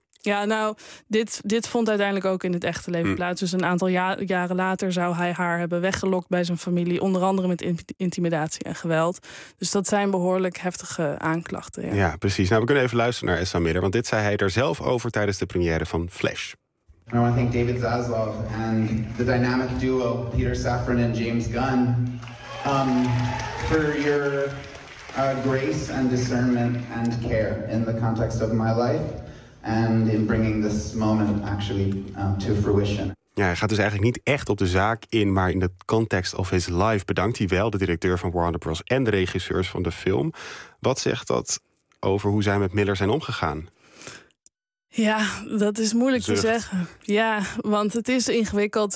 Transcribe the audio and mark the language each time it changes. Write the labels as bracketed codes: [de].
[nl] Ja, nou, dit vond uiteindelijk ook in het echte leven plaats. Dus een aantal jaren later zou hij haar hebben weggelokt bij zijn familie. Onder andere met intimidatie en geweld. Dus dat zijn behoorlijk heftige aanklachten. Ja, precies. Nou, we kunnen even luisteren naar Ezra Miller. Want dit zei hij er zelf over tijdens de première van Flash. [en] I want to thank David Zaslav and the dynamic duo Peter Safran and James Gunn for your grace and discernment and care in the context of my life and in bringing this moment actually to fruition. [nl] Ja, hij gaat dus eigenlijk niet echt op de zaak in, maar in de context of his life bedankt hij wel de directeur van Warner Bros. En de regisseurs van de film. Wat zegt dat over hoe zij met Miller zijn omgegaan? Ja, dat is moeilijk te zeggen. Ja, want het is ingewikkeld.